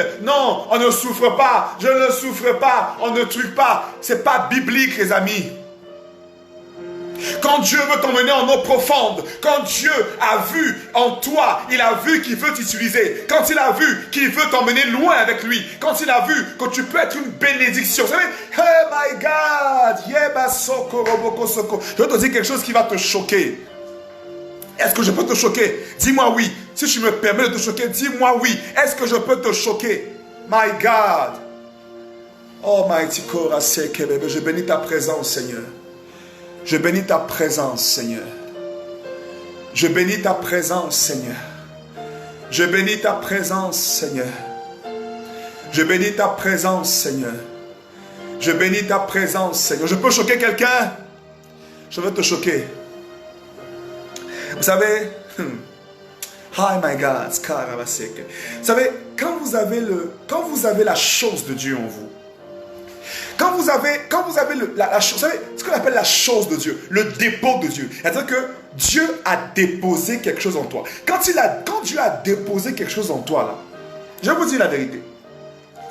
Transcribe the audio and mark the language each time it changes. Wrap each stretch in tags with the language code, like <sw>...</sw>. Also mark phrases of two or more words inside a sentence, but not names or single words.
<fr>Non, on ne souffre pas, je ne souffre pas, on ne tue pas. C'est pas biblique, les amis. Quand Dieu veut t'emmener en eau profonde, quand Dieu a vu en toi, il a vu qu'il veut t'utiliser, quand il a vu qu'il veut t'emmener loin avec lui, quand il a vu que tu peux être une bénédiction. Vous savez,</fr> <en>oh my God,</en> <fr>je vais te dire quelque chose qui va te choquer. Est-ce que je peux te choquer? Dis-moi oui. Si tu me permets de te choquer, dis-moi oui. Est-ce que je peux te choquer?</fr> <en>My God. Oh mighty</en> <fr>Koraseke, bébé, je bénis ta présence, Seigneur. Je bénis ta présence, Seigneur. Je bénis ta présence, Seigneur. Je bénis ta présence, Seigneur. Je bénis ta présence, Seigneur. Je bénis ta présence, Seigneur. Je peux choquer quelqu'un? Je veux te choquer. Vous savez,</fr> <en>oh my God,</en> <fr>vous savez, quand vous avez la chose de Dieu en vous, quand vous avez la chose, vous savez ce qu'on appelle la chose de Dieu, le dépôt de Dieu. C'est-à-dire que Dieu a déposé quelque chose en toi. Quand Dieu a déposé quelque chose en toi, là, je vais vous dire la vérité.</fr>